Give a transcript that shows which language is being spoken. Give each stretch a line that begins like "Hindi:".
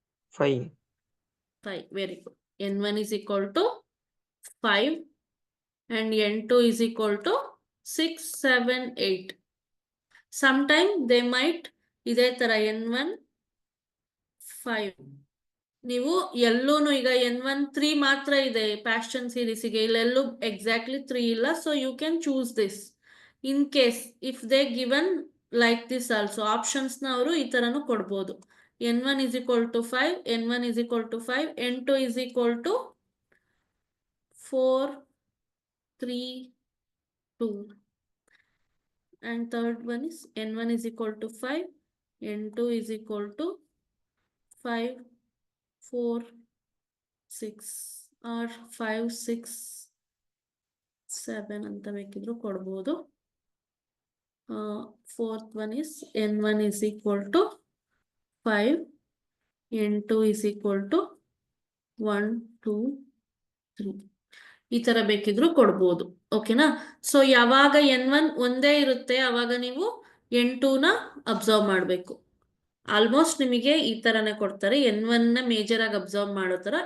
English: 5. 5. Very good. N1 is equal to 5 and N2 is equal to 6, 7, 8. Sometime they might
Kannada: ಇದೇ ತರ
English: N1 5.
Kannada: ನೀವು ಎಲ್ಲೂನು ಈಗ N1 3 ಮಾತ್ರ ಇದೆ Paschen ಸೀರೀಸ್ಗೆ, ಇಲ್ಲೆಲ್ಲೂ ಎಕ್ಸಾಕ್ಟ್ಲಿ 3 ಇಲ್ಲ.
English: So you can choose this in case if they given like this also.
Kannada: Options ನ ಅವರು ಈ ತರನು ಕೊಡ್ಬೋದು.
English: N1 is equal to 5, N1 is equal to 5, N2 is equal to 4, 3, 2. And third one is N1 is equal to 5, N2 is equal to 5, 4, 6 or 5, 6, 7
Kannada: ಅಂತ ಬೇಕಿದ್ರು ಕೊಡ್ಬೋದು.
English: Fourth one is N1 is equal to 5, N2 is equal to 1, 2, 3.
Kannada: ಈ ತರ ಬೇಕಿದ್ರು ಕೊಡ್ಬೋದು. ಓಕೆನಾ? So ಯಾವಾಗ N1 ಒಂದೇ ಇರುತ್ತೆ ಅವಾಗ ನೀವು N2ನ ಅಬ್ಸರ್ವ್ ಮಾಡಬೇಕು. ಆಲ್ಮೋಸ್ಟ್ ನಿಮಗೆ ಈ ತರನೇ ಕೊಡ್ತಾರೆ, N1 ನ ಮೇಜರ್ ಆಗಿ ಅಬ್ಸರ್ವ್ ಮಾಡೋ ತರ.